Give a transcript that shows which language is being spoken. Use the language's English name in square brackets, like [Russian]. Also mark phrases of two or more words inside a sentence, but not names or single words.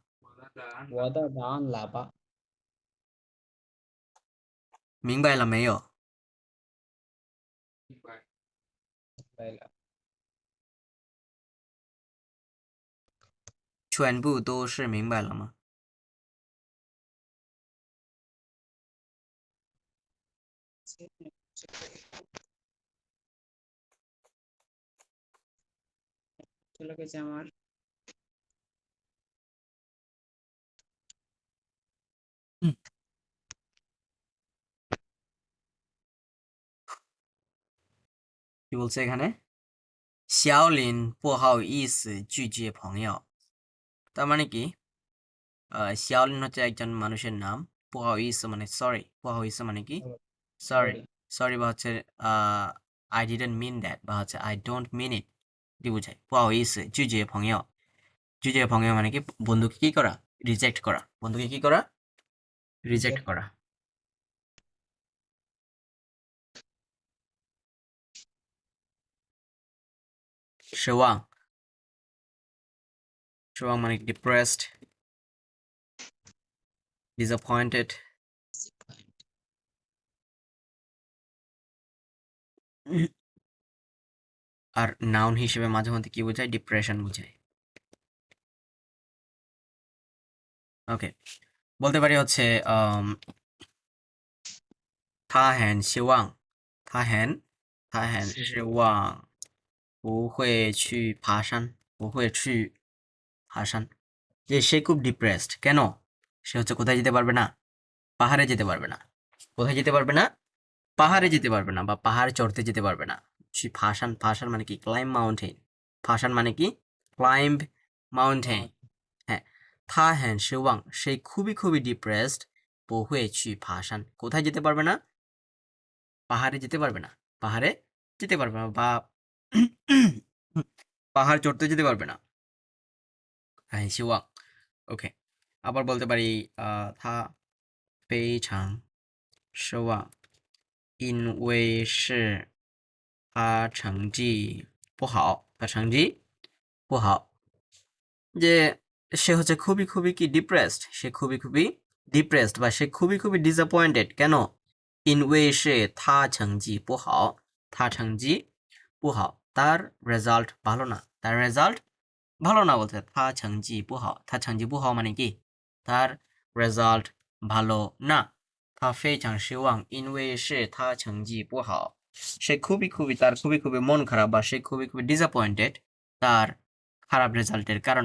[Chinese] 我的答案了吧？明白了没有？对了，全部都是明白了吗？ [Bangla] চলে গেছে আমার কি বলছে এখানে? [Chinese] 小林不好意思拒绝朋友 [Bangla] তার মানে কি? 小林 হচ্ছে একজন মানুষের নাম, 不好意思 মানে সরি, 不好意思 মানে কি? সরি, সরি বা হচ্ছে [English] I didn't mean that [Bangla] বা হচ্ছে [English] I don't mean it [Bangla] এটি বোঝায়. [Chinese] 不好意思拒绝朋友, 拒绝朋友 [Bangla] মানে কি? বন্ধুকে কি করা? রিজেক্ট করা. বন্ধুকে কি করা? রিজেক্ট করা. Shewang, Shewang মানে [English] depressed, disappointed. [Bangla] আর নাউন হিসেবে মাঝে মধ্যে কি বোঝায়? ডিপ্রেশন বোঝায়. ওকে, বলতে পারি হচ্ছে [Chinese] 他很希望他很希望不会去爬山不会去爬山 [Bangla] যে সে খুব ডিপ্রেসড. কেন? সে হচ্ছে কোথায় যেতে পারবে না? পাহাড়ে যেতে পারবে না. কোথায় যেতে পারবে না? পাহাড়ে যেতে পারবে না বা পাহাড়ে চড়তে যেতে পারবে না. ফাসান, ফাসান মানে কি? [English] climb mountain. [Bangla] ফাসান মানে কি? [English] climb mountain. [Bangla] হ্যাঁ, [Chinese] 他很失望 [Bangla] সে খুবই খুবই ডিপ্রেসড, [Chinese] 不会去爬山 [Bangla] কোথায় যেতে পারবে না? পাহাড়ে যেতে পারবে না. পাহাড়ে যেতে পারবে না বা পাহাড় চড়তে যেতে পারবে না. [Chinese] 很希望 [Bangla] ওকে, আবার বলতে পারি [Chinese] 他非常失望因为是他成绩不好, 他成绩不好. [Bangla] যে সে হচ্ছে খুবই খুবই কি ডিপ্রেসড, সে খুবই খুবই ডিপ্রেসড বা সে খুবই খুবই ডিসঅ্যাপয়েন্টেড. কেন? [Chinese] 因为是他成绩不好, 他成绩不好 [Bangla] তার রেজাল্ট ভালো না তার রেজাল্ট ভালো না বলতে [Chinese] 他成绩不好他成绩不好 [Bangla] মানে কি তার রেজাল্ট ভালো না [Chinese] 他非常失望因为是他成绩不好 [Bangla] সে তার খুবই মন খারাপ বা সে খুবই ডিসঅ্যাপয়েন্টেড তার খারাপ রেজাল্টের